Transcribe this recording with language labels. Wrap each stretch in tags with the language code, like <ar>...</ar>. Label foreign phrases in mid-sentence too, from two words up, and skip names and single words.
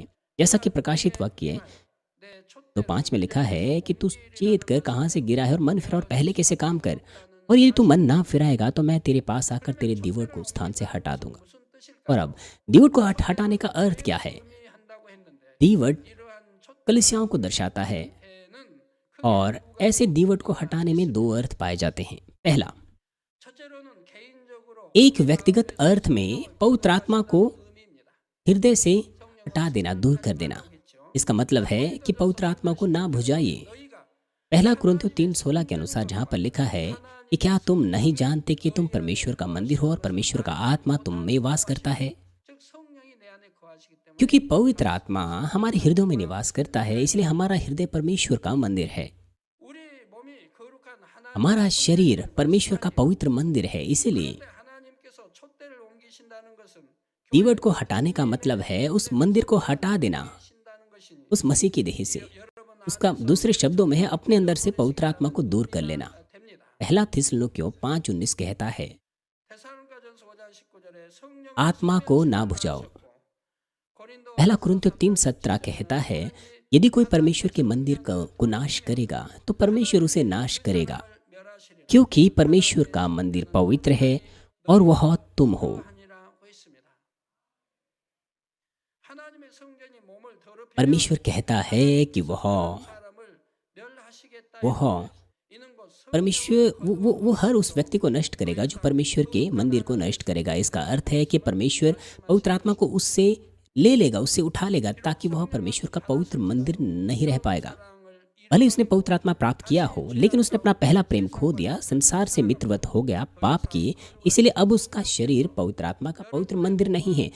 <hi>जैसा कि प्रकाशित वाक्य 2:5 में लिखा है कि तू चेत कर कहाँ से गिरा है और मन फिरा और पहले कैसे काम कर, और यदि तू मन ना फिराएगा तो मैं तेरे पास आकर तेरे दीवट को स्थान से हटा दूंगा। और अब दीवट को हटाने का अर्थ क्या है? दीवट कलीसियाओं को दर्शाता है।</hi> <ko>에는</ko> <hi>और ऐसे दीवट को हटाने में दो अर्थ पाए जाते हैं। पहला,</hi> <ko>첫째로는 개인적으로</ko> <hi>एक व्यक्तिगत अर्थ में पवित्र आत्मा को</hi> <ko>의미입니다.</ko> <hi>हृदय से हटा देना, दूर कर देना। इसका मतलब है कि पवित्र आत्मा को ना भुजाइए।</hi> <ko>너희가</ko> <hi>पहला कुरिन्थियों 3:16 के अनुसार जहाँ पर लिखा है कि क्या तुम नहीं जानते कि तुम परमेश्वर का मंदिर हो और परमेश्वर का आत्मा तुम में वास करता है।</hi> <ko>즉 성령이 내 안에 거하시기 때문에</ko> <hi>क्योंकि पवित्र आत्मा हमारे हृदय में निवास करता है, इसलिए हमारा हृदय परमेश्वर का मंदिर है।</hi> <ko>우리 몸이 거룩한 하나님</ko> <hi>हमारा शरीर परमेश्वर का पवित्र मंदिर है। इसीलिए</hi> <ko>하나님께서 촛대를 옮기신다는 것은</ko> <hi>दीवट को हटाने का मतलब है उस मंदिर को हटा देना</hi> <ko>신다는 것이니</ko> <hi>उस मसीह की देह से।</hi> <ko>여러분</ko> <hi>उसका दूसरे शब्दों में है अपने अंदर से पवित्र आत्मा को दूर कर लेना।</hi> <ko>됩니다.</ko> <hi>पहला थिस्सलुनीकियों 5:19 कहता है,</hi> <ko>데살로니가전서 5장 19절에 성령</ko> <hi>आत्मा को ना भुजाओ।</hi> <ko>고린도</ko> <hi>पहला कुरिन्थियों 3:17 कहता है, यदि कोई परमेश्वर के मंदिर को नाश करेगा तो परमेश्वर उसे नाश करेगा,</hi> <ko>멸하시리라</ko> <hi>क्योंकि परमेश्वर का मंदिर पवित्र है और वह तुम हो।</hi> <ko>하니라고 했습니다. 하나님의 성전이 몸을 더럽히면</ko> <hi>परमेश्वर कहता है कि वह</hi> <ko>사람을 멸하시겠다. 이는 곧</ko> <hi>परमेश्वर वो हर उस व्यक्ति को नष्ट करेगा जो परमेश्वर के मंदिर को नष्ट करेगा। इसका अर्थ है कि परमेश्वर पवित्र आत्मा को उससे ले लेगा, उससे उठा लेगा, ताकि वह परमेश्वर का पवित्र मंदिर नहीं रह पाएगा। भले उसने पवित्र आत्मा प्राप्त किया हो, लेकिन उसने अपना पहला प्रेम खो दिया, संसार से मित्रवत हो गया, पाप किए, इसलिए अब उसका शरीर पवित्र आत्मा का पवित्र मंदिर नहीं है।</hi>